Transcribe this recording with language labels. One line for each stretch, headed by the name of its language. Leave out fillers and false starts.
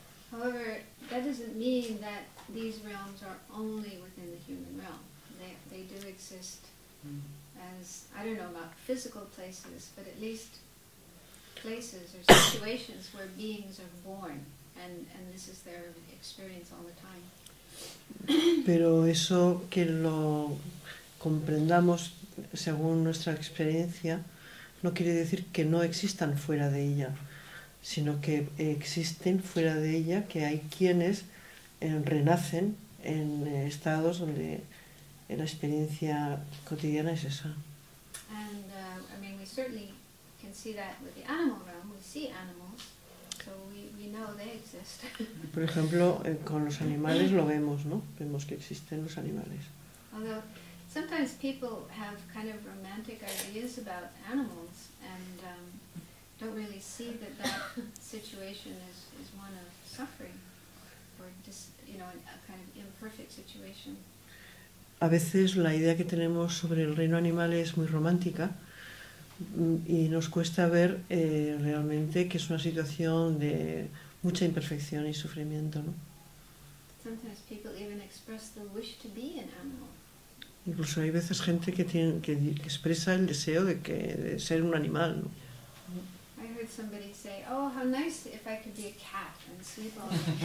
English: However, that doesn't mean that these realms are only within the human realm. They do exist as, I don't know about physical places, but at least places or situations where beings are born, and this is their experience all the time.
Spanish: Pero eso que lo comprendamos según nuestra experiencia no quiere decir que no existan fuera de ella, sino que existen fuera de ella, que hay quienes renacen en estados donde la experiencia cotidiana es esa.
English: And I mean, we certainly can see that with the animal realm. We see animals, so we know they exist.
Spanish: Por ejemplo, con los animales lo vemos, ¿no? Vemos que existen los animales.
English: Although sometimes people have kind of romantic ideas about animals and don't really see that situation is one of suffering or just, you know, a kind of imperfect situation.
Spanish: A veces la idea que tenemos sobre el reino animal es muy romántica y nos cuesta ver realmente que es una situación de mucha imperfección y sufrimiento, ¿no?
English: Sometimes people even express the wish to be an animal.
Spanish: Incluso hay veces gente que expresa el deseo de ser un animal, ¿no?
English: I heard somebody say, "Oh, how nice if I could be a cat and sleep all night."